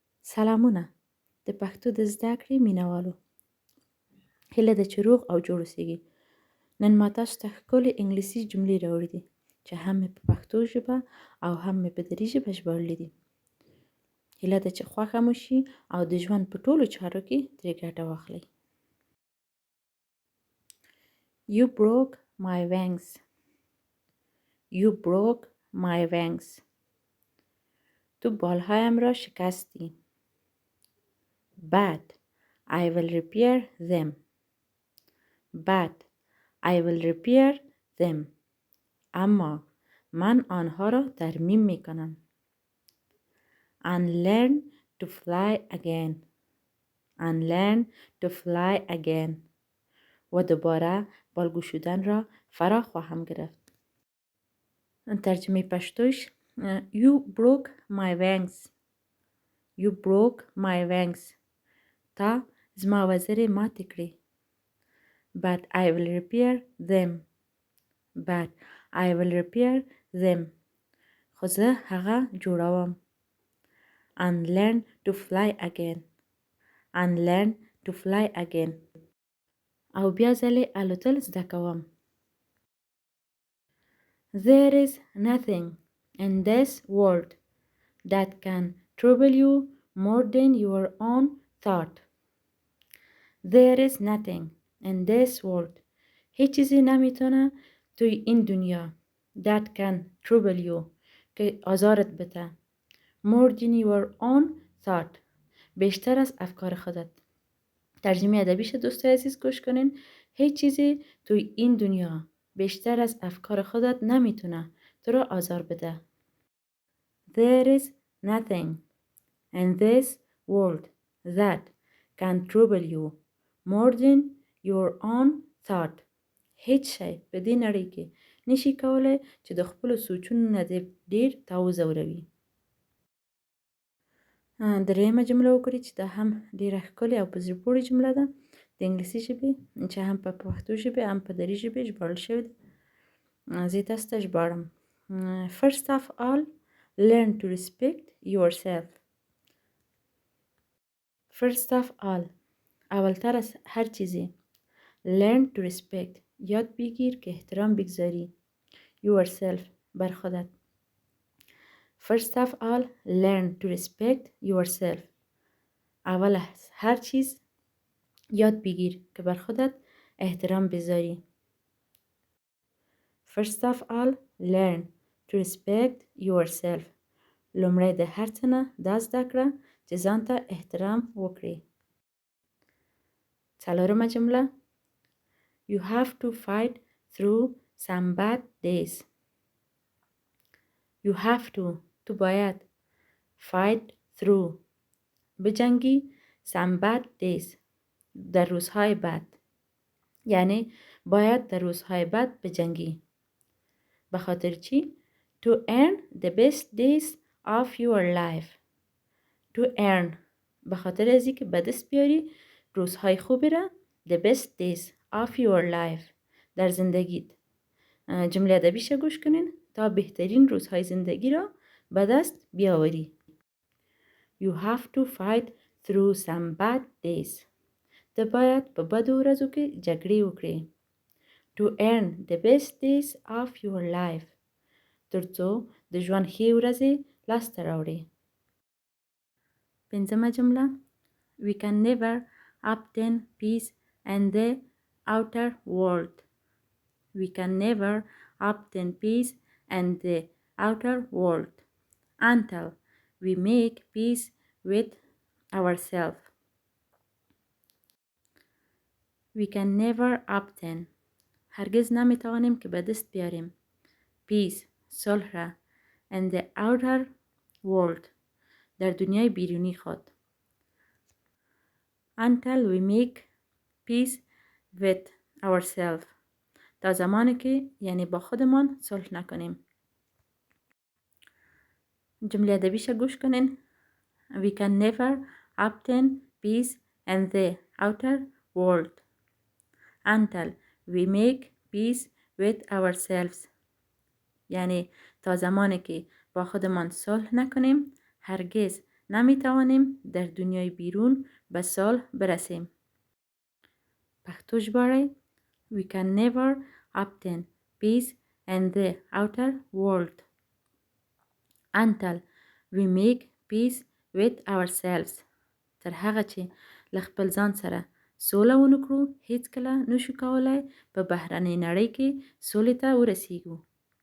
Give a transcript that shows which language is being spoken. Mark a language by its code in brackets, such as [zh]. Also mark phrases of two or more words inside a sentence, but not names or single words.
[ps] سلامونه د پښتو د زده کړې مینوالو. هیله ده چې روغ او جوړ اوسئ. نن ما تاسو ته ښکلې انګلیسي جملې راوړې دي چې هم مې په پښتو ژبه او هم مې په دري ژبه ژباړلې دي. هیله ده چې خوښه مو شي او د ژوند په ټولو چارو کې ترې ګټه واخلئ. [en] You broke my wings. You broke my wings. [fa] تو بالهایم را شکستی. [en] But I will repair them. But I will repair them. [fa] اما من آنها را ترمیم می کنم. [en] And learn to fly again. And learn to fly again. [fa] و دوباره بالگو شدن را فرا خواهم گرفت. ترجمه پشتوش: [en] You broke my wings. You broke my wings. [ps] تا زما وزر ماتی کړی. [en] But I will repair them. But I will repair them. [ps] خو زه هغه جوړوم. [en] And learn to fly again. And learn to fly again. [ps] او بیا ځلې الوتل زده کوم. [en] There is nothing in this world that can trouble you more than your own thought. There is nothing in this world. [fa] هیچ چیزی نمیتونه توی این دنیا [en] that can trouble you [fa] که آزارت بده [en] more than your own thought [fa] بیشتر از افکار خودت. ترجمه ادبیش دوستای عزیز گوش کنین. هیچ چیزی توی این دنیا بیشتر از افکار خودت نمیتونه تو رو آزار بده. [en] There is nothing in this world that can trouble you more than your own thought. [ps] هیچ شی په دې نړۍ کې نشي کولای چې د خپلو سوچونو نه ډیر تا وځوروي. درېیمه جمله وګورئ چې دا هم ډیره ښکلې او په زړه پورې جمله ده د انګلیسي ژبې چې هم په پښتو ژبې هم په دري ژبې ژباړل شوې ده. زه یې تاسو ته ژباړم. [en] First of all, learn to respect yourself. First of all, [fa] اولتر از هر چیزی [en] learn to respect [fa] یاد بگیر که احترام بگذاری yourself بر خودت. [en] First of all, learn to respect yourself. [fa] اول از هر چیز یاد بگیر که بر خودت احترام بذاری. [en] First of all, learn to respect yourself. [ps] لومړی د هر څه نه دا زده کړه چې ځان ته احترام وکړې. څلورمه جمله: [en] You have to fight through some bad days. You have to [fa] تو باید [en] fight through بجنگی some bad days [fa] در روزهای بد. یعنی باید در روزهای بد بجنگی. به خاطر چی؟ [en] To earn the best days of your life. To earn [fa] به خاطر ازی که به دست بیاری روزهای خوبی را [en] the best days of your life [fa] در زندگیت. جمله ادبیش گوش کنین تا بهترین روزهای زندگی را به دست بیاوری. [en] You have to fight through some bad days. [ps] ته باید په بدو ورځو کې جګړې وکړې. [en] To earn the best days of your life. [ps] ترڅو د ژوند ښې ورځې لاسته راوړې. پنځمه جمله: [en] We can never obtain peace in the outer world. We can never obtain peace in the outer world until we make peace with ourselves. We can never obtain [fa] هرگز نمیتوانیم که به دست بیاریم peace صلح را [en] in the outer world [fa] در دنیای بیرونی خود [en] until we make peace with ourselves [fa] تا زمانی که یعنی با خودمان صلح نکنیم. جمله ادبیش گوش کنین. [en] We can never obtain peace in the outer world until we make peace with ourselves. [fa] یعنی تا زمانی که با خودمان صلح نکنیم هرگز نمیتوانیم در دنیای بیرون به سال برسیم. [ps] پښتو ژباړې: [en] We can never obtain peace in the outer world until we make peace with ourselves. [ps] تر هغه چې له خپل ځان سره سوله ونه کړو، هیڅکله نشو کولای په بهرنۍ نړۍ کې سولې ته ورسیږو.